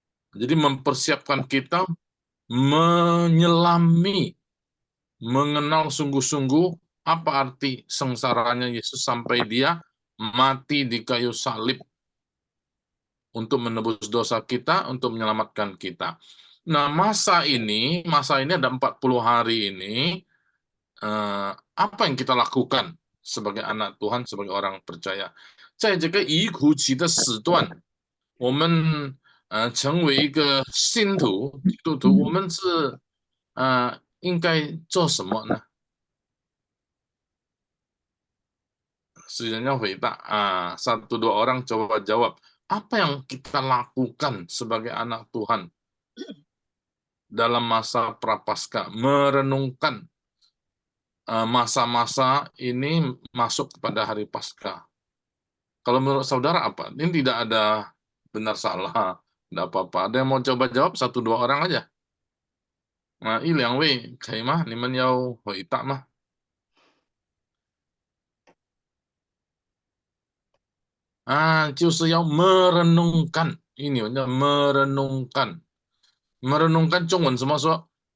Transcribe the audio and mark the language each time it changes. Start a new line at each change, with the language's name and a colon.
Indonesian: Jadi mempersiapkan kita menyelami, mengenal sungguh-sungguh apa arti sengsaranya Yesus sampai dia mati di kayu salib untuk menebus dosa kita, untuk menyelamatkan kita. Nah, masa ini ada 40 hari ini, apa yang kita lakukan sebagai anak Tuhan, sebagai orang percaya？
Chinese: 在这个遗苦期的时段，我们成为一个信徒、基督徒，我们是应该做什么呢？是人要回答
Indonesian: satu dua orang coba jawab. Apa yang kita lakukan sebagai anak Tuhan dalam masa prapaskah, merenungkan masa-masa ini masuk kepada hari Paskah. Kalau menurut saudara apa? Ini tidak ada benar salah, tidak apa-apa. Ada yang mau coba jawab? 1 2 orang aja.
Chinese: Nah, 1 2位可以吗？你们要回答吗？就是要
Indonesian: merenungkan. Ini merenungkan.
Chinese: Merenungkan 中文怎么说？